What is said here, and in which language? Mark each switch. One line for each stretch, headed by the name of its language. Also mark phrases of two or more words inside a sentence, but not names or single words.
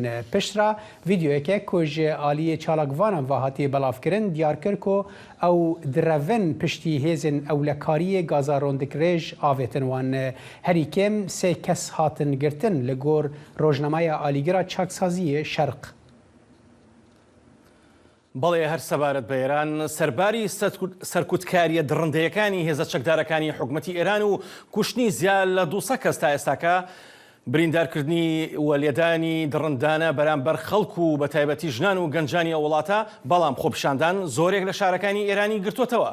Kurdish: Piştre vîdyoyeke ku ji aliyê çalakvanan ve hatiye belavkirin diyar kir ku ew direvin piştî hêzên ewlekariyê gaza rondikirê ji avêtin wan. Herî kêm sê kes hatin girtin li gor rojnameya alîgera çaksaziyê Şerq.
Central Kurdish: بەڵێ هەر سەبارەت بە ئێران سەرباری سەرکوتکاریە دڕندەیەکانی هێزە چەکدارەکانی حکوومەتی ئێران و کوشتنی زیاد لە 200 کەس تا ئێستاکە بریندارکردنی وەلێدانی دڕندانە بەرامبەر خەڵک و بە تایبەتی ژنان و گەنجانی وڵاتە بەڵام خۆپیشاندان زۆرێک لە شارەکانی ئێرانی گرتوتەوە.